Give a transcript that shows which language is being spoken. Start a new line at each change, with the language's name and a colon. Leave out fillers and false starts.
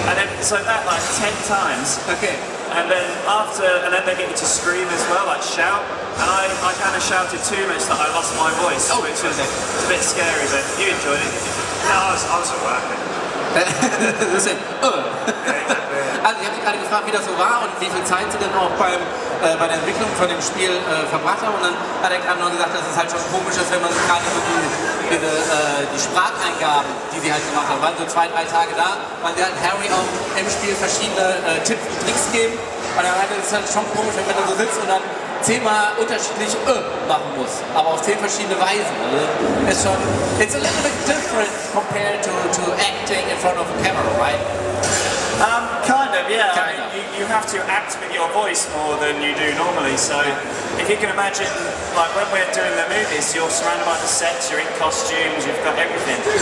English: And then so that like 10 times. Okay. And then they get you to scream as well, like shout. And I kind of shouted too much that I lost my voice, which was a bit scary, but you enjoyed it. No, I was at work.
German: Deswegen, Also ich habe Sie gerade gefragt, wie das so war und wie viel Zeit Sie denn auch bei der Entwicklung von dem Spiel verbracht haben, und dann hat er gerade noch gesagt, dass es halt schon komisch ist, wenn man gerade so die Spracheingaben, die Sie halt gemacht haben, waren so 2, 3 Tage da, weil Sie halt Harry auch im Spiel verschiedene Tipps und Tricks geben, und dann ist es halt schon komisch, wenn man da so sitzt und dann 10-mal unterschiedlich machen muss, aber auf 10 verschiedene Weisen. Also ist schon,
English: it's a little bit different compared to acting in front of a camera, right? Kind of, yeah. Kind of. You have to act with your voice more than you do normally. So if you can imagine, like when we're doing the movies, you're surrounded by the sets, you're in costumes, you've got everything.